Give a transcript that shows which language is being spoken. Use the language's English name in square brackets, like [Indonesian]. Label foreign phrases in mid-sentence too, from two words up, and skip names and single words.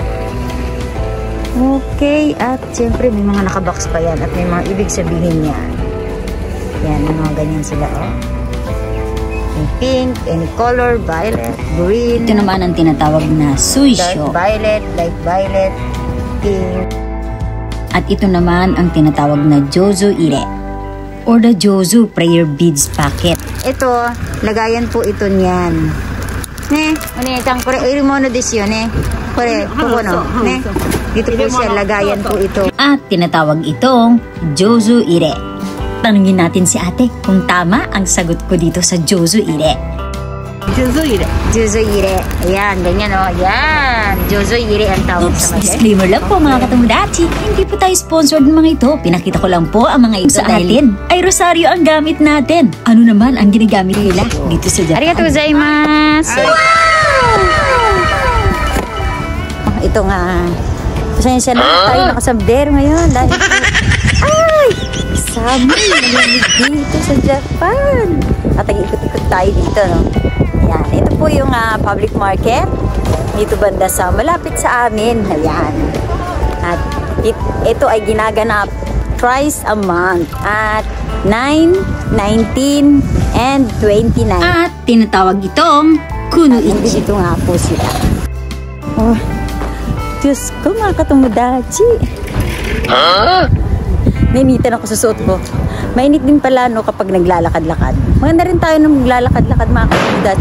[Filipino] Okay, at siyempre may mga nakabox pa yan at may mga ibig sabihin yan. Yan, mga ganyan sila May [English] pink, any color, violet, green. [Filipino] Ito naman ang tinatawag na suisho. [English] Light violet, pink. [Filipino] At ito naman ang tinatawag na jozo ire [English] or the jozo prayer beads packet. [Filipino] Ito, lagayan po ito niyan. Dito po siya, lagayan po ito. At tinatawag itong jozo ire. Tanungin natin si ate kung tama ang sagot ko dito sa jozo ire. Jozo ire. Ayan, ganyan Ayan, jozo ire ang tawag sa mga. Disclaimer lang po mga katomodachi. Hindi po tayo sponsored ng mga ito. Pinakita ko lang po ang mga ito sa atin. Ay rosaryo ang gamit natin. Ano naman ang ginagamit nila dito sa Japan? [Japanese] ありがとうございます. [Filipino] Ito nga. Pasensya na tayo nakasablero ngayon. Dahil summer, malamig dito sa Japan. At nag-ikot-ikot tayo dito, Ayan, ito po yung public market. Dito banda sa malapit sa amin. Ayan. At ito ay ginaganap [English] twice a month [Filipino] at 9, 19, and 29. At tinatawag itong kunoichi. Ito nga po sila. Diyos ko mga katomodachi. Nainitan ako sa suot ko. Mainit din pala kapag naglalakad-lakad. Maganda rin tayo nung naglalakad-lakad mga katomodachi.